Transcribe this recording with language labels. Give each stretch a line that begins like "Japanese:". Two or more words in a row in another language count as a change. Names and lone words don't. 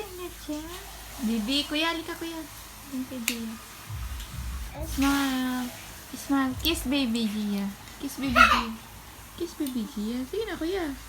Filipino: Chia. Bibi, kuya, halika kuya. Yung kay Gia.
English: Smile. Smile. Kiss baby
Filipino: Gia.
English: Kiss baby
Filipino: Gia.
English: Kiss baby
Filipino: Gia. Sige na kuya.